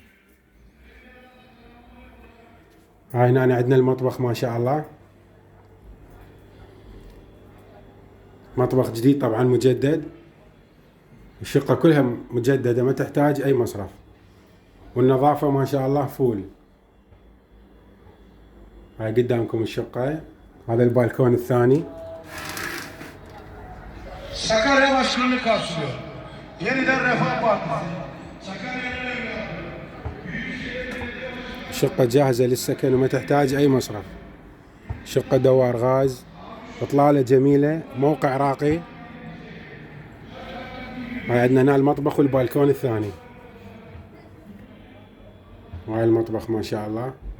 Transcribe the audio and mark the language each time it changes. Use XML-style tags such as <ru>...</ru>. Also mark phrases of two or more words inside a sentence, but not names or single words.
<ar>هاي هنا عندنا المطبخ ما شاء الله، مطبخ جديد طبعا مجدد. الشقة كلها مجددة ما تحتاج أي مصرف، والنظافة ما شاء الله ful. هاي قدامكم الشقة. هذا البالكون الثاني.</ar> <tr>Sakarya Başkanlığı karşılıyor. Yeniden Refah Partisi. Sakarya'nın evladı.</tr> <ar>شقة جاهزة للسكن وما تحتاج أي مصرف. شقة دوار غاز، إطلالة جميلة، موقع راقي. هاي عندنا هنا المطبخ والبالكون الثاني. وهاي المطبخ ما شاء الله.</ar>